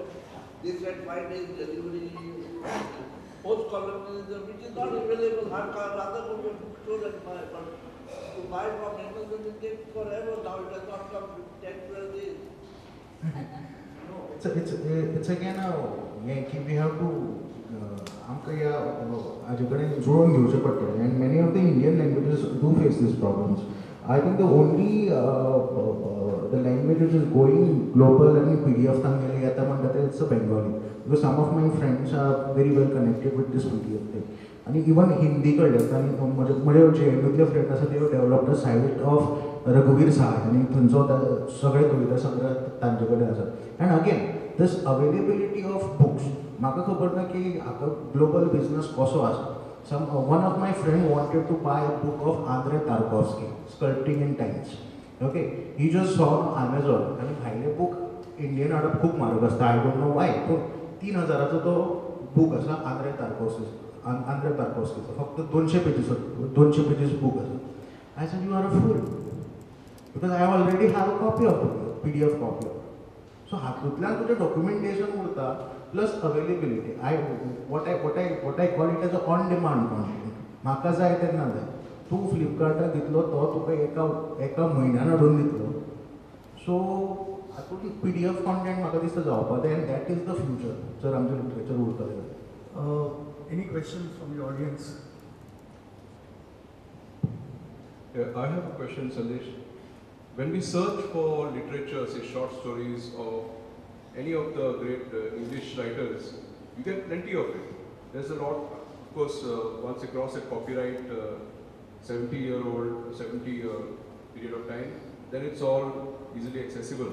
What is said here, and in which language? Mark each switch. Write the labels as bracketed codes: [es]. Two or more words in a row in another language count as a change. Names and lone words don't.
[en] They said 5 days delivery. Post-colonialism, which is not available, rather go to a bookstore and buy. But to buy from Amazon, it takes forever. Now it has not come 10-12 days. It's again [kok] की [en] we have to [kok] आमकां ह्या हाजे कडेन जुळोवन घेवचें पडटलें, [en] and many of the Indian languages do face these problems. I think the only the language which is going global and PDF [kok] तांगेले येता म्हणटा तें [en] it's Bengali, because some of my friends are very well connected with this PDF thing. [kok] आणि इवन हिंदी कळ्ळें आनी म्हजे JNUतले फ्रेंड आसा ते [en] developed a site of [kok] रघुवीर सहाय, आनी थंयचो सगळे कविता संग्रह तांचे कडेन आसा. [en] and again this availability of books [kok] म्हाका खबर ना की हाका [en] global business [kok] कसो आसा. [en] One of my friend wanted to buy a book of Andrei Tarkovsky, Sculpting in Times. Okay, he just saw on Amazon, [kok] आणि भायले book इंडियन हाडप खूब म्हारग आसता. [en] I don't know why. [kok] पूण 3000 तो book आसा आंद्रे तार्कोवस्कीचो, फक्त [en] 200 pages book [kok] आसा. [en] I said, you are a fool, because I already have a copy of the book, PDF copy of it. [kok] So हातूंतल्यान तुजें documentation उरता, [en] plus availability. What I call it as a on-demand content. [kok] म्हाका जाय तेन्ना जाय. तूं फ्लिपकार्टार दितलो तो तुका एका म्हयन्यान हाडून दितलो. सो हातूंत [en] PDF content [kok] म्हाका दिसता जावपा जाय, [en] and that is the future [kok] जर आमचें लिटरेचर उरतलें. [en] Any questions from the audience? I have a question, Sandesh. When we search for literature, say short stories of any of the great English writers, you get plenty of it. There's a lot, of course, once you cross a copyright 70-year-old, 70 period of time, then it's all easily accessible.